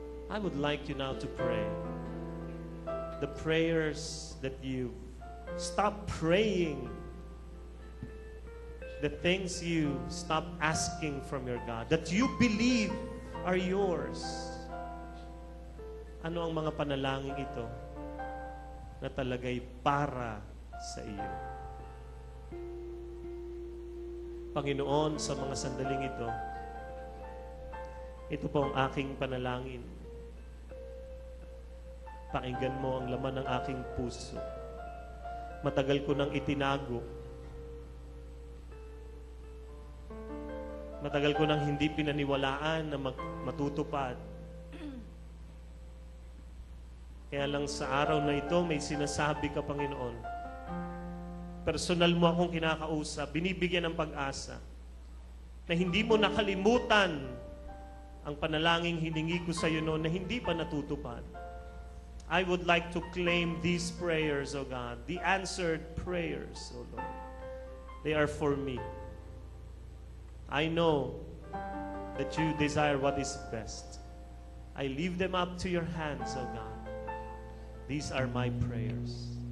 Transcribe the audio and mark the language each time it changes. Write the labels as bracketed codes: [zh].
[en] I would like you now to pray the prayers that you stop praying, the things you stop asking from your God, that you believe are yours. [tl] Ano ang mga panalangin ito na talagay para sa iyo? Panginoon, sa mga sandaling ito po ang aking panalangin. Pakinggan mo ang laman ng aking puso. Matagal ko nang itinago. Matagal ko nang hindi pinaniwalaan na matutupad. Kaya lang sa araw na ito, may sinasabi ka, Panginoon. Personal mo akong kinakausap, binibigyan ng pag-asa na hindi mo nakalimutan ang panalangin hiningi ko sa iyo noon na hindi pa natutupad. [en] I would like to claim these prayers, O God, the answered prayers, O Lord. They are for me. I know that you desire what is best. I leave them up to your hands, O God. These are my prayers.